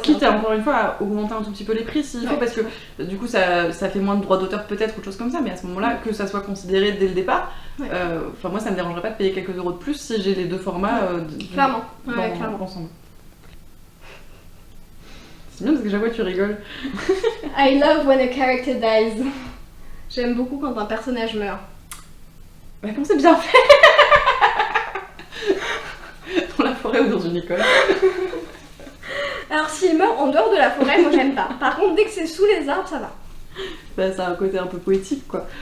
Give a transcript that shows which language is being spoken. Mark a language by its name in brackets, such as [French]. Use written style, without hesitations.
[French] Quitte à encore une fois à augmenter un tout petit peu les prix s'il faut, parce que du coup ça fait moins de droits d'auteur peut-être, autre chose comme ça, mais à ce moment-là, que ça soit considéré dès le départ, enfin moi ça me dérangerait pas de payer quelques euros de plus si j'ai les deux formats clairement. Ensemble. C'est bien parce que chaque fois tu rigoles. [English] I love when a character dies. [French] J'aime beaucoup quand un personnage meurt. Bah comme c'est bien fait. Dans la forêt ou dans une école. Alors s'il meurt en dehors de la forêt, moi j'aime pas. Par contre, dès que c'est sous les arbres, ça va. Bah ça a un côté un peu poétique quoi.